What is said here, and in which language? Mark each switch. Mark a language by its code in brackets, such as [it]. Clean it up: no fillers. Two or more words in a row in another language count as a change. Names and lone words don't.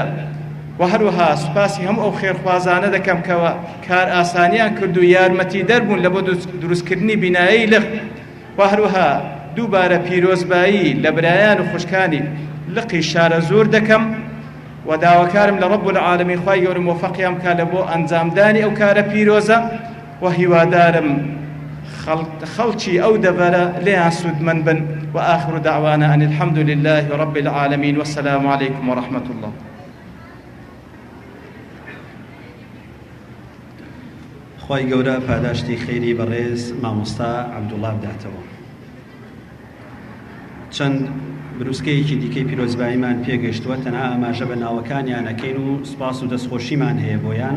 [ckb] و هەروەها سوپاسی هەموو ئەو خێرخوازانە دەکەم کەوا کار ئاسانیان کرد و یارمەتی دەربوون لە بۆ دروستکردنی بینایی لق، و هەروەها دووبارە پیرۆزبایی لە برایان و خوشکانی لقی شارە زۆر دەکەم و داواکارم لە [ar] ڕەب العالەمین [ckb] خوای گەورە موفەقیان بکات لە بۆ ئەنجامدانی ئەو کارە پیرۆزە، و هیوادارم خەڵکی ئەو دەبەرە لێیان سوودمەند بن. [ar] وآخر دعوانا أن الحمد لله رب العالمين والسلام عليكم ورحمة الله. [ckb] خوای گەورە پاداشتی خێری بەڕێز مامۆستا عەبدوڵڵا بداتەوە. چەند بروسکەیەکی دیکەی پیرۆزباییمان پێگەشتووە، تەنها ئاماژە بە ناوەکانیانەکەین و سوپاس و دەستخۆشیمان هەیە بۆیان.